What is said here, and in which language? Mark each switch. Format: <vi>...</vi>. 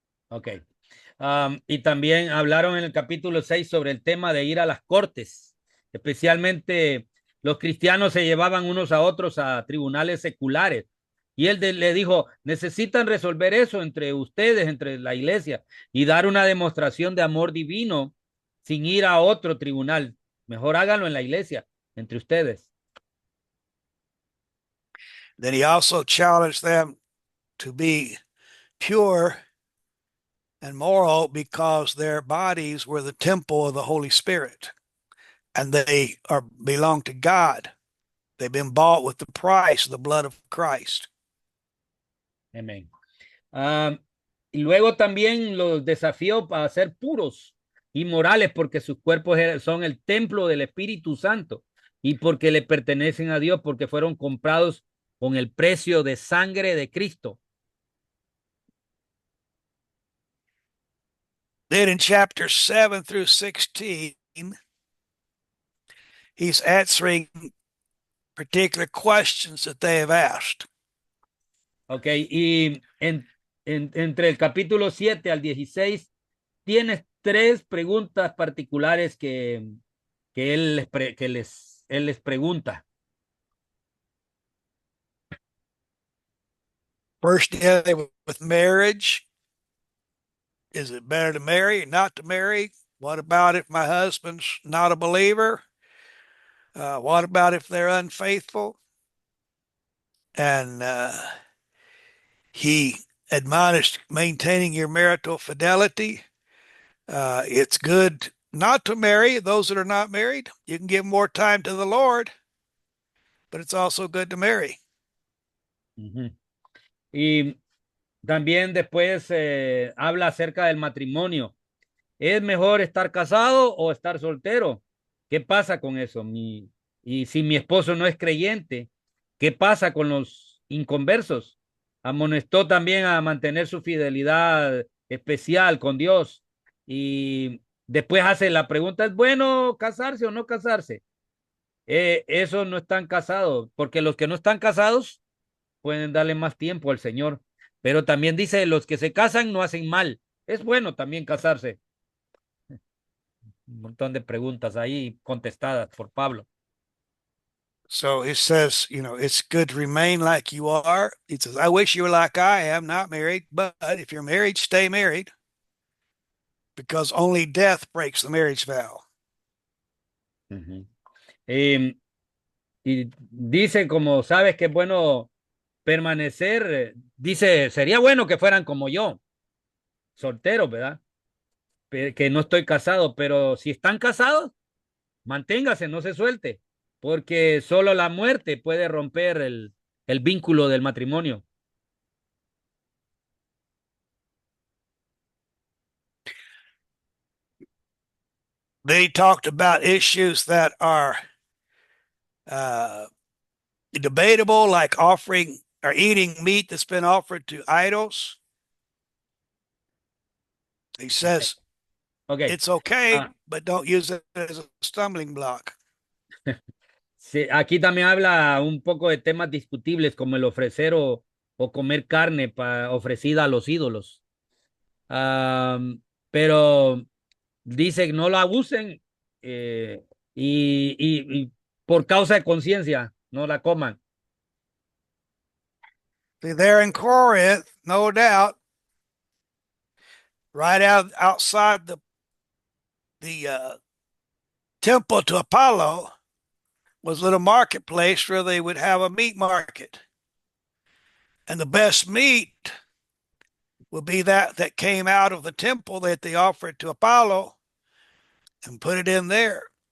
<es>Ok. Y también hablaron en el capítulo 6 sobre el tema de ir a las cortes, especialmente los cristianos se llevaban unos a otros a tribunales seculares. Y él le dijo, necesitan resolver eso entre ustedes, entre la iglesia, y dar una demostración de amor divino sin ir a otro tribunal. Mejor háganlo en la iglesia, entre ustedes.</es> <en>Then he also challenged them to be pure and moral because their bodies were the temple of the Holy Spirit and they belong to God. They've been bought with the price of the blood of Christ.</en> <es>Amén. Y luego también los desafió a ser puros y morales porque sus cuerpos son el templo del Espíritu Santo y porque le pertenecen a Dios porque fueron comprados con el precio de sangre de Cristo.</es> <en>Then in chapter 7 through 16, he's answering particular questions that they have asked.</en> <es>Ok, y entre el capítulo 7 al 16 tienes tres preguntas particulares que él les pregunta.</es> <en>First, dealing with marriage. Is it better to marry or not to marry? What about if my husband's not a believer? What about if they're unfaithful? And he admonished maintaining your marital fidelity. It's good not to marry those that are not married. You can give more time to the Lord, but it's also good to marry. Ujú.</en> <es>Y también después habla acerca del matrimonio. ¿Es mejor estar casado o estar soltero? ¿Qué pasa con eso? Y si mi esposo no es creyente, ¿qué pasa con los inconversos? Amonestó también a mantener su fidelidad especial con Dios. Y después hace la pregunta, ¿es bueno casarse o no casarse? Esos no están casados, porque los que no están casados pueden darle más tiempo al Señor. Pero también dice, los que se casan no hacen mal. Es bueno también casarse. Un montón de preguntas ahí contestadas por Pablo.</es> <en>So he says, it's good to remain like you are. He says, I wish you were like I am, not married, but if you're married, stay married because only death breaks the marriage vow. Ujú.</en> <es>Eh, y dice, como sabes que es bueno permanecer, dice, sería bueno que fueran como yo, solteros, ¿verdad? Que no estoy casado, pero si están casados, manténgase, no se suelte, porque solo la muerte puede romper el vínculo del matrimonio.</es> <en>Then he talked about issues that are uh, debatable, like offering or eating meat that's been offered to idols. He says Ok. it's okay, Ah, but don't use it as a stumbling block.</en> <es>sí, aquí también habla un poco de temas discutibles como el ofrecer o comer carne ofrecida a los ídolos. Am, pero dice que no lo abusen eh, y por causa de conciencia no la coman.</es> <en>See, there in Corinth, no doubt, right outside the temple to Apollo was a little marketplace where they would have a meat market, and the best meat would be that came out of the temple that they offered to Apollo and put it in there.</en>